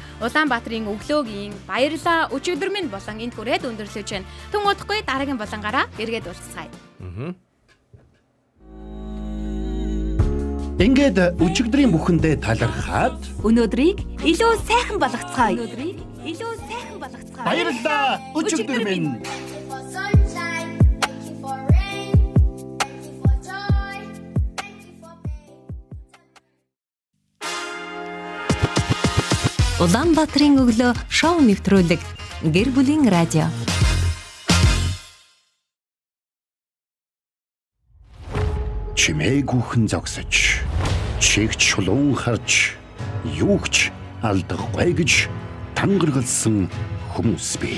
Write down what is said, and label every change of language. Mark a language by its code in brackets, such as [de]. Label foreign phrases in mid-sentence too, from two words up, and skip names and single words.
[mn] Улаанбаатарын өглөөгийн баярлалаа. Өчигдөр минь болон энд хүрээд өндөрлөж байна. Түн удахгүй дараагийн болонгаараа эргээд уулзцгаая. Ингээд өчигдрийн бүхэндээ талархаад Өнөөдрийг илүү сайхан болгоцгаая. баярлалаа. Өчигдөр минь [en] For sunshine, thank you for rain, thank you for joy, thank you for pain. [mn] Улаанбаатарын өглөө шоу нэвтрүүлэг Гэр бүлийн радио. чимээгүйхэн зогсож, чигч шулуун харж, юугч алдахгүй гэж тангаргалсан хүмүүс бий.